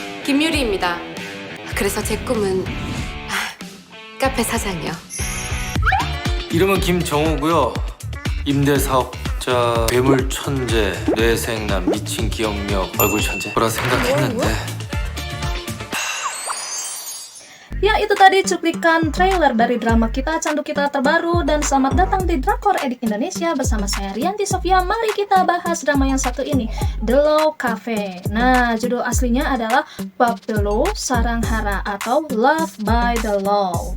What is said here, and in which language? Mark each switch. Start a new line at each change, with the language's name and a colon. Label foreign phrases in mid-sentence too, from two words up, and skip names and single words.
Korean: 김유리입니다. 그래서 제 꿈은 카페 사장이요. 이름은 김정호고요. 임대사업자, 괴물 천재, 뇌생남, 미친 기억력, 얼굴 천재 뭐라 생각했는데
Indonesian: Ya, itu tadi cuplikan trailer dari drama kita, Candu Kita terbaru. Dan selamat datang di Drakor Edik Indonesia bersama saya Rianti Sofia. Mari kita bahas drama yang satu ini, The Law Cafe. Nah, judul aslinya adalah Bab The Law Sarang Hara atau Love by the Law.